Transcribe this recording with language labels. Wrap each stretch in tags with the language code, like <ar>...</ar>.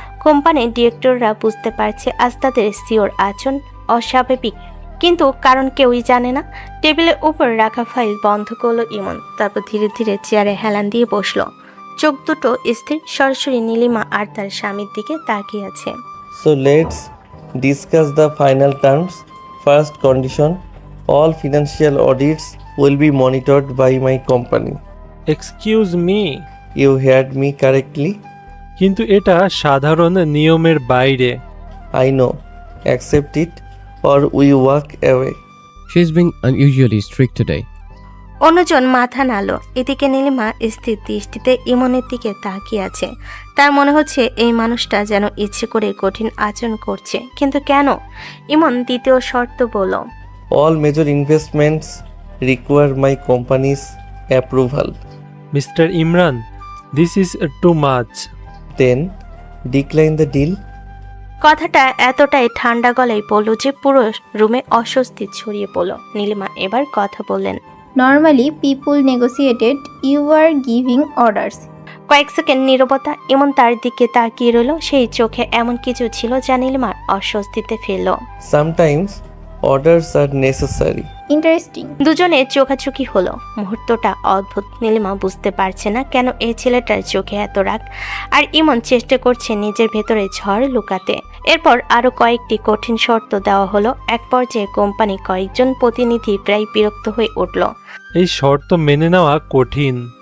<bn>কোম্পানির ডিরেক্টররা বুঝতে পারছে আজ তাদের সিওর আচরণ অস্বাভাবিক, কিন্তু কারণ কেউই জানে না। টেবিলের উপর রাখা ফাইল বন্ধ করলো ইমন, তারপর ধীরে ধীরে চেয়ারে হেলান দিয়ে বসলো। চোখ দুটো স্থির, সরাসরি নীলিমা আর তার স্বামীর দিকে তাকিয়ে আছে।</bn> <en>So let's discuss the final terms. First condition, all financial audits will be monitored by my company. Excuse me, You heard me correctly?</en> <bn>কিন্তু এটা সাধারণ নিয়মের বাইরে।</bn> <en>I know. Accept it or we walk away. She's being unusually strict today.</en> <bn>অন্যজন মাথা নাড়ল। এদিকে নীলিমা স্থির দৃষ্টিতে ইমনের দিকে তাকিয়ে আছে। তার মনে হচ্ছে এই মানুষটা যেন ইচ্ছে করে কঠিন আচরণ করছে, কিন্তু কেন? ইমন দ্বিতীয় শর্ত বলল,</bn> <en>All major investments require my company's approval. Mister Imran, this is too much. Then decline the deal.</en> <bn>কথাটা এতটাই ঠান্ডা গলায় বলল যে পুরো রুমে অস্বস্তি ছড়িয়ে পড়ল। নীলিমা এবার কথা বললেন,</bn> <en>Normally people negotiated, you are giving orders.</en> <bn>কয়েক সেকেন্ড নীরবতা। এমন তার দিকে তাকিয়ে রইল। সেই চোখে এমন কিছু ছিল যা নীলিমার অস্বস্তিতে ফেলল।</bn> <en>Sometimes orders are necessary. Interesting.</en> <bn>দুজনে চোখাচোখি হলো। মুহূর্তটা অদ্ভুত। নীলিমা বুঝতে পারছে না কেন এই ছেলেটার চোখে এত রাগ, আর ইমন চেষ্টা করছে নিজের ভেতরে ঝড় লুকাতে। এরপর আরো কয়েকটি কঠিন শর্ত দেওয়া হলো। এক পর্যায়ে কোম্পানি কয়েকজন প্রতিনিধি প্রায় বিরক্ত হয়ে উঠল। এই শর্ত মেনে নেওয়া কঠিন।</bn>